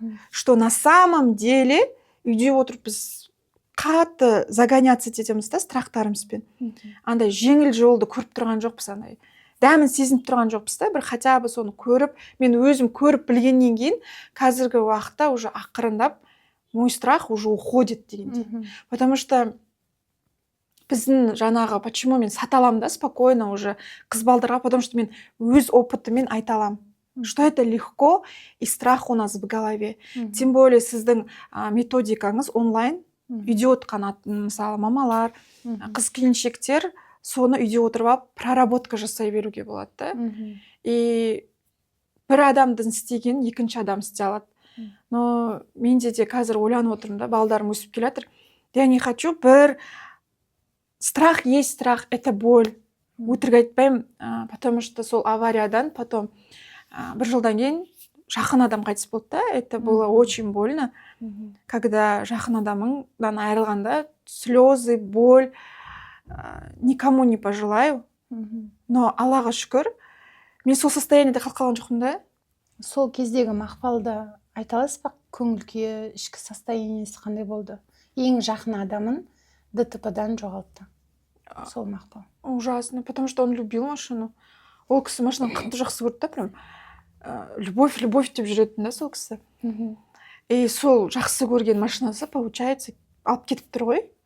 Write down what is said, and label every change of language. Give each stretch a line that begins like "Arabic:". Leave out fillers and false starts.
Kazakh: Что на самом деле үйде отырып біз қатты загоняться етеміз да, страхтарымызбен. Андай жеңіл жолды көріп тұрған жоқпыз, андай дәмін сезініп тұрған жоқпыз да. Бір хотя бы соны көріп, мен өзім көріп білгеннен кейін қазіргі уақытта уже ақырындап мой страх уже уходит дегенде.
Russian: Потому что біздің жаңағы, почему мен саталам да спокойно уже қыз балдарға, потому что мен өз опытыммен айталам, что это легко и страх у нас в голове.
Kazakh: Тем более сіздің методикаңыз онлайн, үйде отырған мысалы мамалар, қыз келіншектер соны үйде отырып алып проработка жасай беруге болады да. И бір адамдың істеген екінші адам істей алады. Но менде де қазір ойланып отырмын да, балдарым өсіп келе жатыр.
Russian: Я не хочу, бір страх есть страх, это боль.
Kazakh: Өтірік айтпаймын, потому что сол авариядан потом 1 жылдан кейін жақын адам қайтыс болды да.
Russian: Это было очень больно, когда жақын адамыңдан айырылғанда слезы, боль, никому не пожелаю.
Kazakh: Но Аллаға шүкір, мен сол состояниеде қалып қалған жоқпын да. Сол кездегі Мақпалды айта аласыз ба? Көңіл күйі, ішкі состояниесі қандай болды? Ең жақын адамын ДТП-дан жоғалтты. Сол Мақпал.
Russian: Ужасно, потому что он любил машину.
Kazakh: Ол кісі машинаны қатты жақсы көрді да, прям любовь деп жүретін да сол кісі. И сол жақсы көрген машинасы, получается, алып кетіп тұр ғой.